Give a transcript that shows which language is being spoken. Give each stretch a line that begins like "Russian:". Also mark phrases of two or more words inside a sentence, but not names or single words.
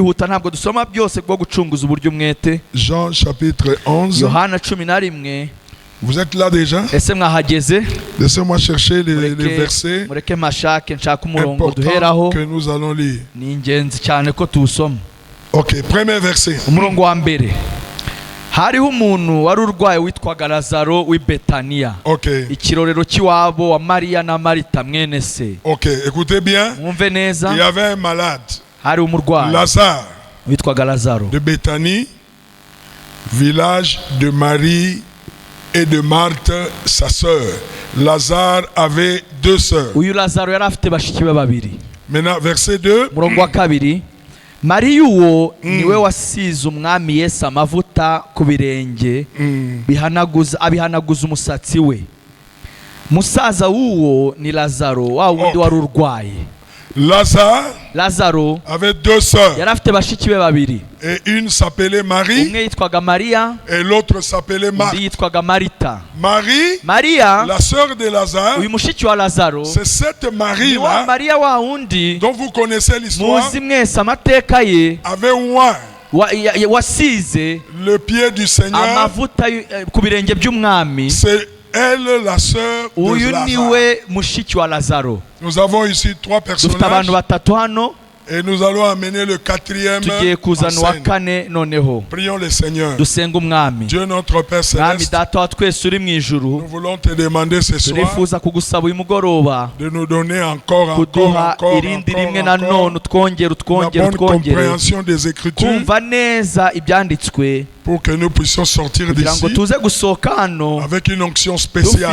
French: Jean chapitre 11. Vous êtes là déjà? Laissez-moi chercher les versets importants que nous allons lire. Ok, premier verset.
Kinyarwanda: hariho umuntu wari urwaye witwaga Lazaro w'i Betaniya. Ikirorero cy'iwabo wa Mariya na Marita mwene se.
French: Écoutez bien.
Kinyarwanda: Mwumve neza.
French: Il y avait un malade.
Kinyarwanda: Hari umurwayi. Lazare. Witwaga Lazaro.
French: De Béthanie, village de Marie et de Marthe, sa sœur. Lazare avait 2 sœurs.
Kinyarwanda: Uyu Lazaro yari afite bashiki be babiri.
French: Maintenant, verset 2.
Kinyarwanda: Murongo wa kabiri. Mariya uwo niwe wasize umwami Yesu amavuta ku birenge abihanaguza umusatsi we. Musaza w'uwo ni Lazaro wa wundi wari urwaye.
French: Lazaro avait 2 sœurs.
Kinyarwanda: Yari afite bashiki be babiri.
French: Et une s'appelait Marie.
Kinyarwanda: Umwe yitwaga Mariya.
French: Et l'autre s'appelait Marthe.
Kinyarwanda: Undi yitwaga Marita.
French: Maria, la sœur de Lazare,
Kinyarwanda: uyu mushiki wa Lazaro,
French: c'est cette Marie-là
Kinyarwanda: Maria wa wundi
French: dont vous connaissez l'histoire,
Kinyarwanda: muzi mwese amateka ye,
French: avait oint
Kinyarwanda: wasize
French: le pied du Seigneur.
Kinyarwanda: Amavuta ku birenge by'umwami.
French: C'est elle la sœur de Lazare. Nous avons ici 3 personnages et nous allons amener le 4e en scène. Prions le Seigneur. Dieu notre Père Céleste, nous voulons te demander ce soir de nous donner encore la bonne compréhension des Écritures pour que nous puissions sortir d'ici avec une onction spéciale.